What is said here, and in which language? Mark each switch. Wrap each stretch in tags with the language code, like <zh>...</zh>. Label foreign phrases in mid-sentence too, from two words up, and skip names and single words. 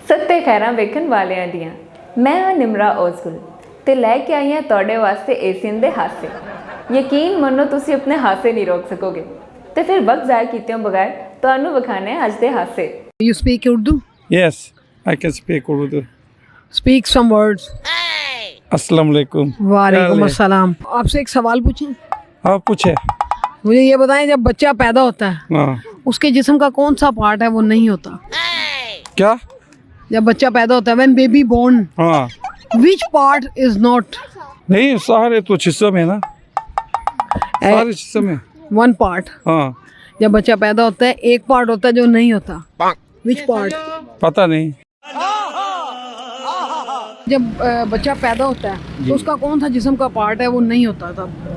<pa>ਤੇ ਖੈਰਾਂ ਵੇਖਣ ਵਾਲਿਆਂ ਦੀਆਂ ਮੈਂ ਹਾਂ ਨਿਮਰਾ ਔਜ਼ਗੁਲ ਤੇ ਲੈ ਕੇ ਆਈ ਹਾਂ ਤੁਹਾਡੇ ਵਾਸਤੇ ਏਸੀਅਨ ਦੇ ਹਾਸੇ। ਯਕੀਨ ਮੰਨੋ ਤੁਸੀਂ ਆਪਣੇ ਹਾਸੇ ਨਹੀਂ ਰੋਕ ਸਕੋਗੇ ਤੇ ਫਿਰ ਵਕਤ ਜ਼ਾਇਆ ਕੀਤਿਆਂ ਬਗੈਰ ਤੁਹਾਨੂੰ ਵਿਖਾਣੇ ਅੱਜ ਦੇ ਹਾਸੇ।</pa> <en>You speak Urdu? Yes, I can speak Urdu. Speak some words.</en> <ur>السلام علیکم. وعلیکم السلام۔ آپ سے ایک سوال پوچھوں? آپ پوچھے. مجھے یہ بتائیں، جب بچہ پیدا ہوتا ہے हाँ। اس کے جسم کا کون سا پارٹ ہے وہ نہیں ہوتا? क्या? جب بچہ پیدا ہوتا ہے,</ur> <en>when baby born,</en> <ur>हाँ।</ur> <en>which part is not?</en> <ur>نہیں، سارے تو حصوں میں نا، سارے حصوں میں.</ur> <en>One part.</en> <ur>हाँ। جب بچہ پیدا ہوتا ہے ایک پارٹ ہوتا ہے جو نہیں ہوتا.</ur> <en>Which part?</en> <ur>پتہ نہیں. جب بچہ پیدا ہوتا ہے تو اس کا کون سا جسم کا پارٹ ہے وہ نہیں ہوتا تب?</ur>